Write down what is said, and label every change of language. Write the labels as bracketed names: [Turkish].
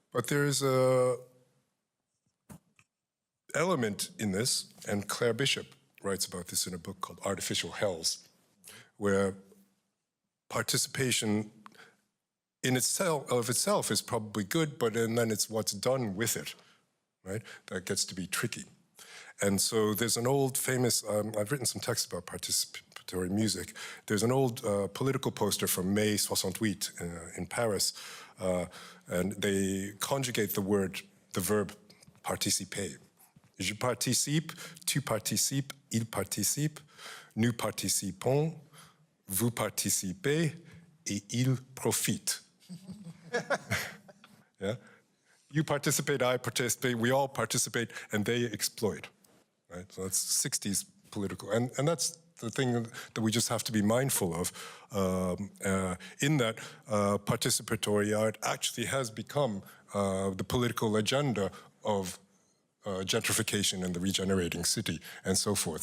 [English] But there's a element in this, and Claire Bishop writes about this in a book called Artificial Hells, where participation in itself is probably good, but then it's what's done with it, right? That gets to be tricky. And so there's an old famous, I've written some text about participatory music. There's an old political poster from May 68 in Paris, and they conjugate the verb participer. [French] Je participe, tu participes, il participe, nous participons, vous participez, et il profite. [English] You participate, I participate, we all participate, and they exploit. Right? So that's 60s political. And that's the thing that we just have to be mindful of, in that participatory art actually has become the political agenda of gentrification and the regenerating city and so forth.